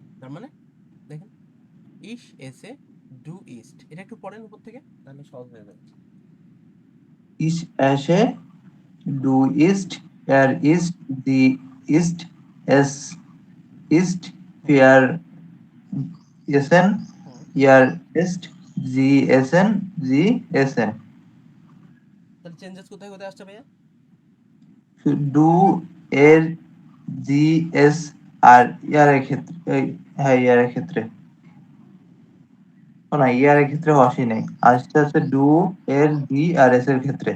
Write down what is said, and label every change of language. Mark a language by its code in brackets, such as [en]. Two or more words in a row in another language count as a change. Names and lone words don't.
[bn] মানে দেখেন [de] Ich esse du isst, [bn] এটা একটু পড়েন উপর থেকে তাহলে সহজ হয়ে যাবে। [de] Ich esse, du isst, isst, sie isst, es isst, হুম wir essen, হুম ihr esst, sie essen, sie essen. [bn] তাহলে চেঞ্জেস কোথায় কোথায় আসছে ভাইয়া? ডু এর জি এস আর ইয়ারের ক্ষেত্রে হ্যাঁ ইয়ারের ক্ষেত্রে ও না ইয়ারের ক্ষেত্রে আসি নাই আস্তে আস্তে ডু এর জি আর এস এর ক্ষেত্রে